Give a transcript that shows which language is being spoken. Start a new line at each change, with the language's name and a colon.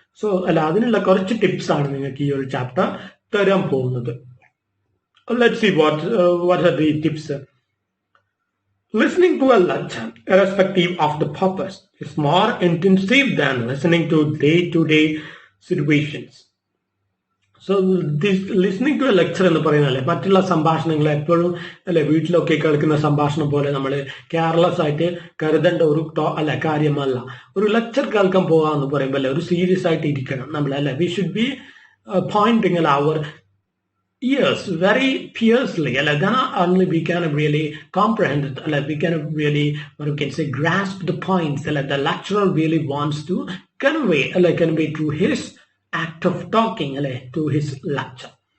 Malayalam: So അതിനുള്ള കുറച്ച് tips ആണ് നിങ്ങൾക്ക് ഈ ഒരു ചാപ്റ്റർ തരാൻ പോകുന്നത്.
English: Let's see what are the tips. Listening to a lecture, irrespective of the purpose, is more intensive than listening to day-to-day situations.
Malayalam: So
English: listening to a lecture
Malayalam: എന്ന് പറയുന്നതല്ലേ, മറ്റുള്ള സംഭാഷണങ്ങൾ എപ്പോഴും അല്ലെ വീട്ടിലൊക്കെ കേൾക്കുന്ന സംഭാഷണം പോലെ നമ്മൾ കെയർലെസ് ആയിട്ട് കരുതേണ്ട ഒരു കാര്യമല്ല. ഒരു ലെക്ചർ കേൾക്കാൻ പോകാന്ന് പറയുമ്പോൾ അല്ലെ ഒരു സീരിയസ് ആയിട്ട് ഇരിക്കണം നമ്മൾ അല്ലെ.
English: We should be pointing our ears very fiercely, then only we can really comprehend it, we can really, what we can say, grasp the points the lecturer really wants to convey through his act of talking to his lecture.